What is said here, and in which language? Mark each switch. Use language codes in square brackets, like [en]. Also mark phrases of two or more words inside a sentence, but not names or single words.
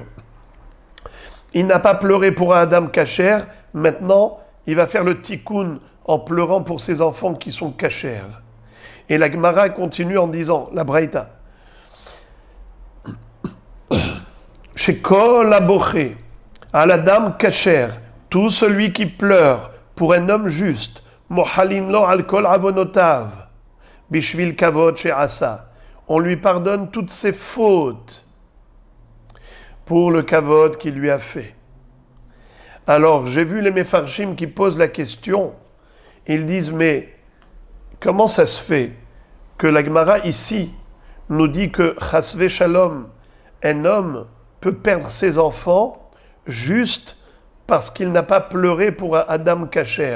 [fr] Il n'a pas pleuré pour un [he] אדם כשר, [fr] maintenant, il va faire le tikkun en pleurant pour ses enfants qui sont kasher. Et la Gemara continue en disant, la braïta, chez [he] כל הבוכה, [fr] à l' [he] אדם כשר, [fr] tout celui qui pleure pour un homme juste, [he] מוחלין לו על כל עוונותיו בשביל כבוד שעשה, [fr] on lui pardonne toutes ses fautes pour le kavod qu'il lui a fait. Alors, j'ai vu les mefarshim qui posent la question, ils disent, mais comment ça se fait que la Gemara ici nous dit que [he] חס ושלום, [fr] un homme peut perdre ses enfants juste parce qu'il n'a pas pleuré pour un [he] אדם כשר.